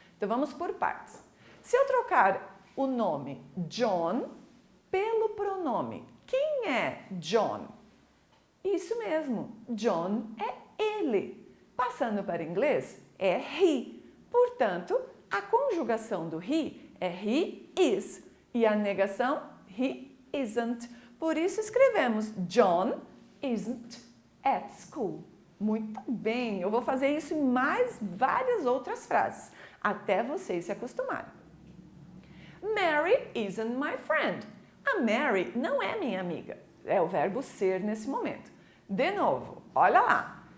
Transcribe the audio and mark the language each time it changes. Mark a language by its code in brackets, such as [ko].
[pt] Então vamos por partes. Se eu trocar o nome John pelo pronome, quem é John? Isso mesmo, John é ele. Passando para inglês, é he. Portanto, a conjugação do he é [en] he is [pt] e a negação [en] he isn't. [pt] Por isso escrevemos [en] John isn't at school. [pt] Muito bem, eu vou fazer isso em mais várias outras frases, até vocês se acostumarem. [en] Mary isn't my friend. [pt] A Mary não é minha amiga. É o verbo ser nesse momento. De novo, olha lá.